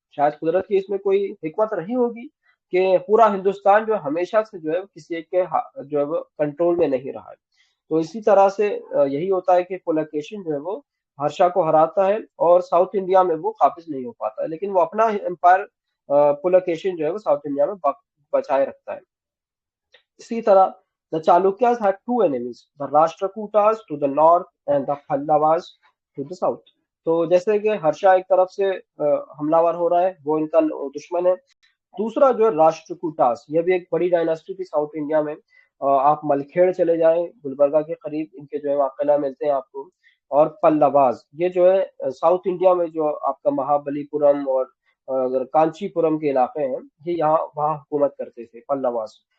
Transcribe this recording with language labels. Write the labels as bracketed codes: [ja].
[hi] शायद कुदरत की इसमें कोई हिकमत रही होगी कि पूरा हिंदुस्तान जो हमेशा से जो है किसी एक के जो है वो कंट्रोल में नहीं रहा है। तो इसी तरह से यही होता है कि पुलकेशिन जो है वो हर्षा को हराता है, और साउथ इंडिया में वो काबिज नहीं हो पाता है, लेकिन वो अपना एम्पायर पुलकेशिन जो है वो साउथ इंडिया में बचाए रखता है। इसी तरह [en] the Chalukyas had two enemies, the Rashtrakutas to the north and the Pallavas to the south. [hi] तो जैसे कि हर्षा एक तरफ से हमलावर हो रहा है, वो इनका दुश्मन है। दूसरा जो है राष्ट्रकूटास, यह भी एक बड़ी डायनास्टी थी साउथ इंडिया में। आप मलखेड़ चले जाएं, गुलबर्गा के करीब इनके जो है वहाँ किला मिलते हैं आपको। और पल्लवास, ये जो है साउथ इंडिया में जो आपका महाबलीपुरम और कांचीपुरम के इलाके हैं, ये यहाँ वहाँ हुकूमत करते थे पल्लवास।